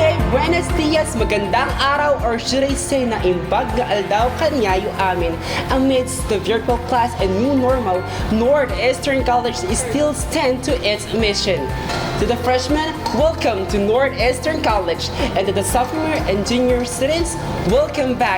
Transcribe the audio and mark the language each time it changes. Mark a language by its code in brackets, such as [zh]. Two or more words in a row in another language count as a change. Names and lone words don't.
[es] Buenos dias, [tl] magandang araw, [en] or should I say [ilo] na imbag na aldaw kanyayo amin. [en] Amidst the virtual class and new normal, Northeastern College is still stand to its mission. To the freshmen, welcome to Northeastern College, and to the sophomore and junior students, welcome back.